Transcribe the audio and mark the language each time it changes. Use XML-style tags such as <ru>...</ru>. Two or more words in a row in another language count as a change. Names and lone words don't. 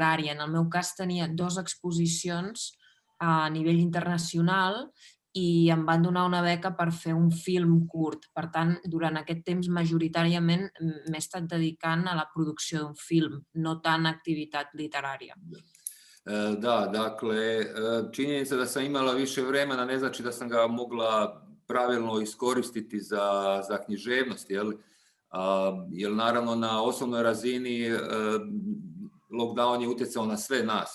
<ca>En el meu cas tenia 2 exposicions a nivell internacional i em van donar una beca per fer un film curt. Per tant, durant aquest temps majoritàriament m'he estat dedicant a la producció d'un film, no tant a activitat literària.</ca> <hr>Da, dakle, činjenica da sam imala više vremena ne znači da sam ga mogla pravilno iskoristiti za književnost, jer naravno na osobnoj razini lockdown je utjecao na sve nas.</hr>